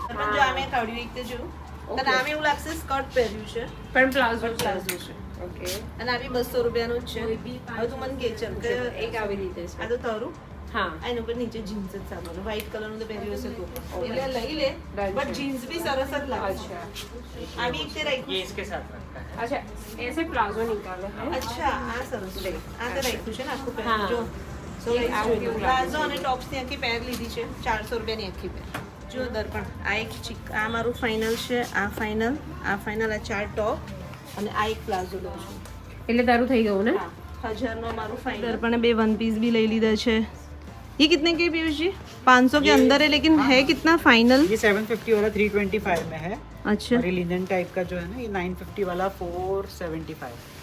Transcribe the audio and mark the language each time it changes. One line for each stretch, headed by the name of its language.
Gujarati: પણ જો અમે કાઢ્યું એક તો જો તને આમ એવું લાગશે સ્કર્ટ પહેર્યું છે પણ પ્લાઝો પ્લાઝો છે. ઓકે. અને આ બી 200 રૂપિયાનું જ છે. હવે તું મને કે છે કે એક આવી રીતે આ તો તારું હા. એના ઉપર નીચે જીન્સ જ સારું વ્હાઈટ કલરનું તો પહેર્યું હશે તું એટલે લઈ લે. બટ જીન્સ બી સરસ જ લાગે છે. આ બી એક તે
Hindi: ये
Gujarati: રાખ્યું.
Hindi: इसके साथ रखा है. अच्छा ऐसे प्लाजो निकाले हैं.
Gujarati: અચ્છા આ સરસ છે. આ તો રાખ્યું છે ને આખું પેર. હા. જો So, આવું કેવું લાગે પ્લાઝો અને ટોપ્સની આખી પેર લીધી છે 400 રૂપિયાની આખી પેર. જો દર્પણ આ એક આ મારું ફાઇનલ છે, આ ફાઇનલ, આ ફાઇનલ, આ 4 ટોપ અને આ એક પ્લાઝો લઉં છું. એટલે તારું થઈ ગયું ને. 1000 નો મારું ફાઇનલ.
Hindi: દર્પણે 2 वन पीस भी ले
Gujarati: લીધા છે.
Hindi: ये कितने के पीयूष जी? 500 के अंदर है लेकिन है कितना फाइनल? ये 750 वाला 325 में है. अच्छा और ये लिनन टाइप का जो है ना, ये 950 वाला 475.